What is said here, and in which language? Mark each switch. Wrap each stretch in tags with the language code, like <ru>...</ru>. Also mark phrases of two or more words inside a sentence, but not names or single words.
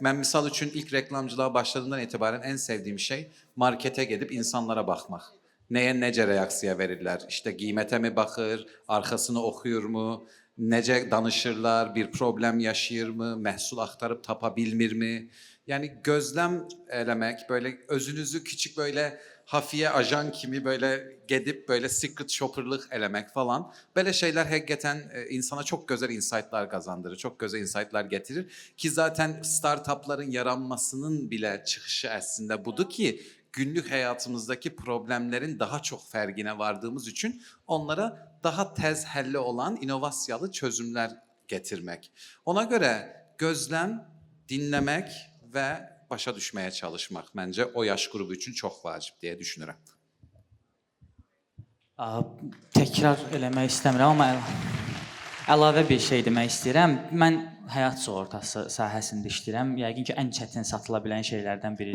<az>Mən misal üçün ilk reklamcılığa başladığımdan etibarən ən sevdiyim şey markete gedib insanlara baxmaq. Nəyə necə reaksiya verirlər? İşte qiymətə mi baxır, arxasını oxuyur mu, necə danışırlar, bir problem yaşayır mı, məhsul axtarıb tapa bilmirmi?</az> <tr>Yani gözlem eləmək, böyle özünüzü küçük böyle hafiye ajan kimi böyle gedip böyle</tr> <en>secret shopperlık</en> <tr>eləmək falan. Böyle şeyler hakikaten insana çok güzel insightlar kazandırır, çok güzel insightlar getirir. Ki zaten startupların yaranmasının bile çıkışı aslında budur ki günlük hayatımızdaki problemlerin daha çok fərqinə vardığımız için onlara daha tez həlli olan inovasiyalı çözümler getirmek. Ona göre gözlem, dinlemek</tr> <az>və başa düşməyə çalışmaq məncə o yaş qrupu üçün çox vacib deyə düşünürəm. Təkrar eləmək istəmirəm, amma əlavə bir şey demək istəyirəm. Mən həyat sığortası sahəsində işləyirəm. Yəqin ki, ən çətin satıla bilən şeylərdən biridir.</az>